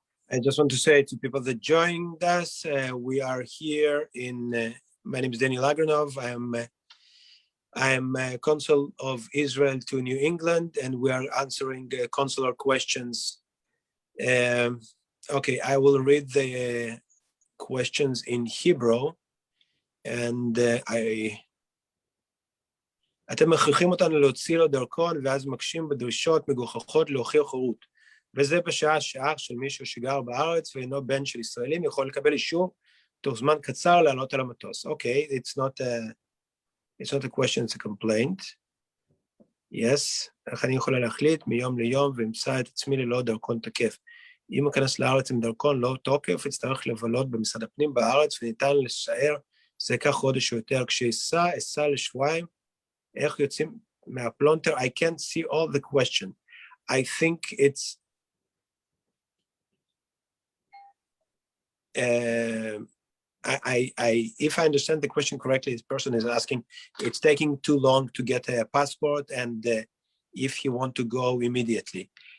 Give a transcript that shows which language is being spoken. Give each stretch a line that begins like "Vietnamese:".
English: I just want to say to people that joined us, we are here in, my name is Daniel Agranov. I'm a consul of Israel to New England, and we are answering consular questions. Okay, I will read the questions in Hebrew, and
Hebrew: אתם מכריחים אותנו להוציא לו דרכון, ואז מקשים בדרישות מגוחכות להוכיח הורות. וזה בשעה שאח של מישהו שגר בארץ ואינו בן של ישראלים יכול לקבל אישור תוך זמן קצר לעלות על המטוס.
English: Okay, it's not a question, it's a complaint. Yes,
Hebrew: איך אני יכולה להחליט מיום ליום ואמצא את עצמי ללא דרכון תקף. אם אכנס לארץ עם דרכון לא תוקף, אצטרך לבלות במשרד הפנים בארץ, וניתן לשער, זה כך חודש או יותר. כשאסע לשבועיים, איך יוצאים מהפלונטר?
English: I can't see all the question. I think it's if I understand the question correctly, this person is asking, it's taking too long to get a passport, and if he want to go immediately.